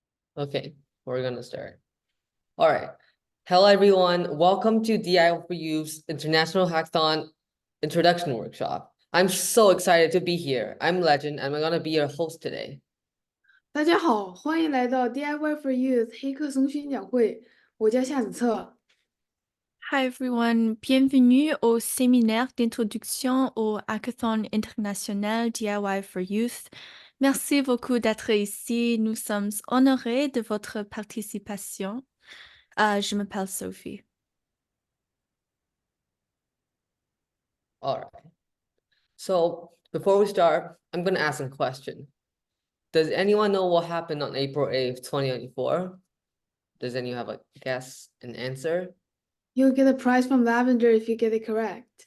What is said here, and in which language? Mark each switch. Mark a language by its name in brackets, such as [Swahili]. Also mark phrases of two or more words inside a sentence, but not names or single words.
[English] Okay, we're gonna start. All right. Hello, everyone. Welcome to DIY4Youth's International Hackathon Introduction Workshop. I'm so excited to be here. I'm Legend, and I'm gonna be your host today. [Chinese] 大家好，欢迎来到 DIY4Youth 黑客松宣讲会，我叫夏子策。 [English] Hi everyone, [French] bienvenue au séminaire d'introduction au Hackathon international DIY4Youth. Merci beaucoup d'être ici. Nous sommes honorés de votre participation. Je m'appelle Sophie. [English] All right. So before we start, I'm gonna ask a question. Does anyone know what happened on April 8th, 2024? Does anyone have a guess, an answer? You'll get a prize from Lavender if you get it correct.